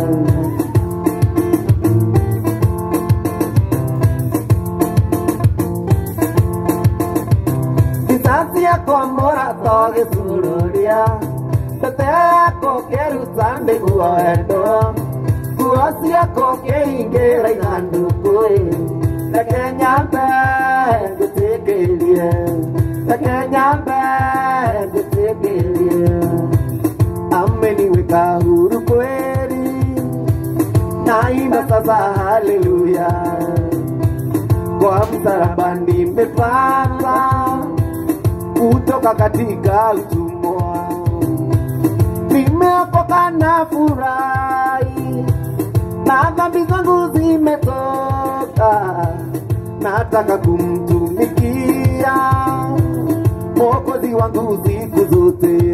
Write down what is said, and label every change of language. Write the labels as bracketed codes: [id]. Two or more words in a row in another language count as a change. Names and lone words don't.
[ki] kwa morato gĩcururia mbete yako kĩruta nĩguo wendo nguo ciako kĩhingĩra ithandũkũ reke nyambe ngũtĩkĩrie reke nyambe ngũtĩkĩrie [sw] ameniweka huru kweli naimba sasa haleluya kwa msalaba nimepata kutoka katika utumwa nimeokoka na furahi na dhambi zangu zimetoka nataka kumtumikia Mwokozi wangu siku zote